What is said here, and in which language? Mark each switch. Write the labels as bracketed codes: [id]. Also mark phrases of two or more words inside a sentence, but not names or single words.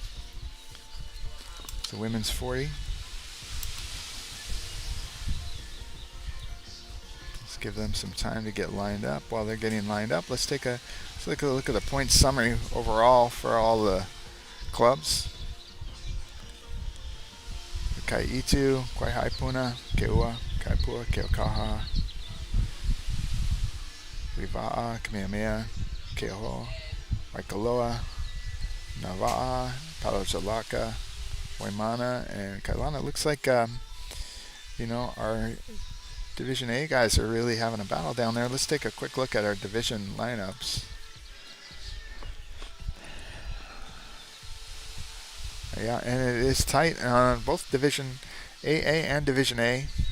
[en] So women's 40. Let's give them some time to get lined up. While they're getting lined up, let's take a look at the points summary overall for all the clubs. ʻEhitu, Kawaihae, Puna, KEAWE, Kaipua, Keaukaha, Hui Waʻa, Kamehameha, Keauhou, Waikoloa, Nava'a, Laka, Hoemana, and Kailana. It looks like our Division A guys are really having a battle down there. Let's take a quick look at our division lineups. Yeah, and it is tight on both Division AA and Division A.